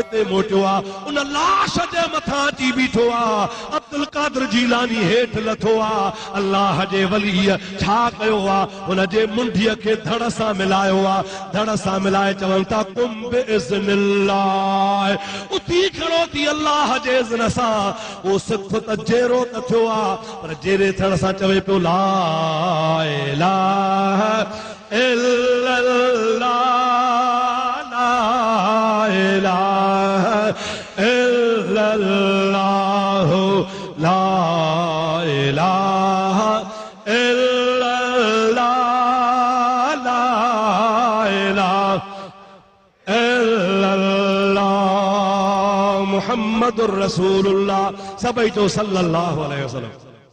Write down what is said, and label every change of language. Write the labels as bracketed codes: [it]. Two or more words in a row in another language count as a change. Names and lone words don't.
[sd] ते मोटियो आहे उन लाश जे मथां अची बीठो आहे अब्दुल कादिर जीलानी हेठि लथो आहे अल्लाह जे वलीअ छा कयो आहे हुन जे मुंडीअ खे धड़ सां मिलायो आहे धड़ सां मिलाए चवनि था [ar] قم بإذن الله [sd] उथी खड़ो थी अल्लाह जे इज़्न सां उहो सिख त जहिड़ो त थियो आहे पर जहिड़े थियण सां चवे पियो [ar] لا إله إلا الله لا إله إلا الله لا إله إلا الله لا إله إلا الله محمد رسول الله [sd] सभई जो [ar] صلى الله عليه وسلم